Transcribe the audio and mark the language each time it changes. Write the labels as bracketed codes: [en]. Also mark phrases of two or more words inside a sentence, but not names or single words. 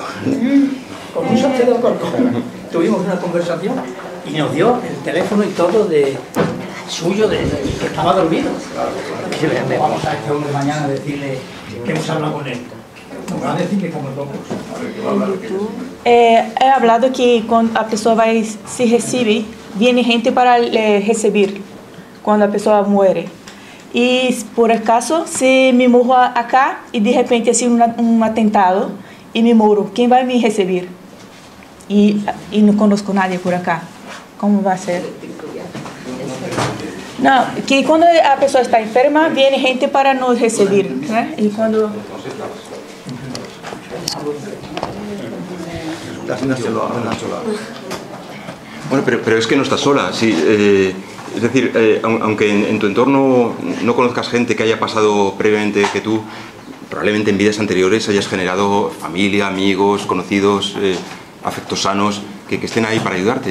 [es] Con un sastre de Alcorcón tuvimos una conversación y nos dio el teléfono y todo suyo que estaba dormido. Y le vamos a este hombre mañana a decirle que hemos hablado con él. Nos va a decir que como locos. He hablado que cuando [pt] a pessoa [es] se recibe, viene gente para recibir cuando [pt] a pessoa [es] muere. [pt] E por acaso, se me morro acá e de repente assim atentado e me morro, quem vai me receber? E não conosco [es] nadie por acá. [pt] Como vai ser? Não, que quando a pessoa está enferma, vem gente para nos receber, né? E quando [es] Bueno, pero es que no estás sola. Sí, es decir, aunque en tu entorno no conozcas gente que haya pasado previamente que tú, probablemente en vidas anteriores hayas generado familia, amigos, conocidos, afectos sanos que estén ahí para ayudarte.